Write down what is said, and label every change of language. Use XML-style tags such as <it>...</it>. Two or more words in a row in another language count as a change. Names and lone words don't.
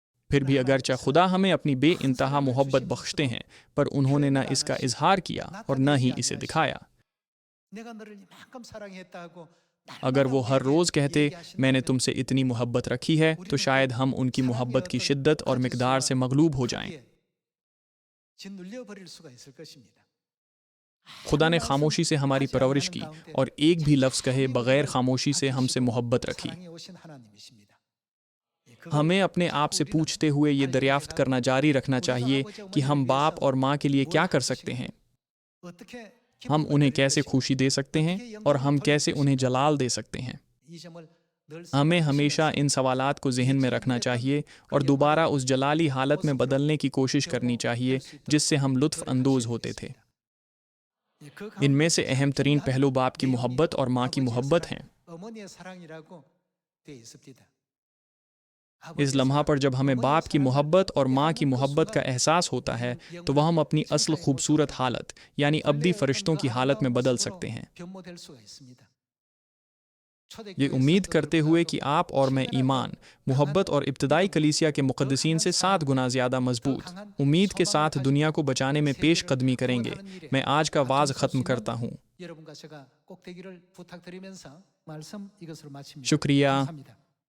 <ur>پھر بھی اگرچہ خدا ہمیں اپنی بے انتہا محبت بخشتے ہیں پر انہوں نے نہ اس کا اظہار کیا اور نہ ہی اسے دکھایا۔</ur> <ko>내가 너를 이만큼 사랑했다 하고</ko> <ur>اگر وہ ہر روز کہتے میں نے تم سے اتنی محبت رکھی ہے تو شاید ہم ان کی محبت کی شدت اور مقدار سے مغلوب ہو جائیں۔</ur> <ko>짓눌려 버릴 수가 있을 것입니다.</ko> <ur>خدا نے خاموشی سے ہماری پرورش کی اور ایک بھی لفظ کہے بغیر خاموشی سے ہم سے محبت رکھی۔</ur> <ko>사랑해 오신 하나님이십니다.</ko> <ur>ہمیں اپنے آپ سے پوچھتے ہوئے یہ دریافت کرنا جاری رکھنا چاہیے کہ ہم باپ اور ماں کے لیے کیا کر سکتے ہیں،</ur> <ko>어떻게</ko> <ur>ہم انہیں کیسے خوشی دے سکتے ہیں اور ہم کیسے انہیں جلال دے سکتے ہیں۔</ur> <ko>이 점을 늘</ko> <ur>ہمیں ہمیشہ ان سوالات کو ذہن میں رکھنا چاہیے اور دوبارہ اس جلالی حالت میں بدلنے کی کوشش کرنی چاہیے جس سے ہم لطف اندوز ہوتے تھے۔ ان میں سے اہم ترین پہلو باپ کی محبت اور ماں کی محبت ہیں۔</ur> <ko>어머니의 사랑이라고 되어 있습니다.</ko> <ur>اس لمحہ پر جب ہمیں باپ کی محبت اور ماں کی محبت کا احساس ہوتا ہے تو وہ ہم اپنی اصل خوبصورت حالت یعنی ابدی فرشتوں کی حالت میں بدل سکتے ہیں۔</ur> <ko>변모될 수가 있습니다.</ko> <ur>یہ امید کرتے ہوئے کہ آپ اور میں ایمان، محبت اور ابتدائی کلیسیا کے مقدسین سے 7 گنا زیادہ مضبوط امید کے ساتھ دنیا کو بچانے میں پیش قدمی کریں گے۔ میں آج کا وعظ ختم کرتا ہوں۔</ur> <ko>여러분과 제가 꼭 되기를 부탁드리면서 말씀 이것으로 마칩니다.</ko> <ur>شکریہ۔</ur> <ko>감사합니다.</ko>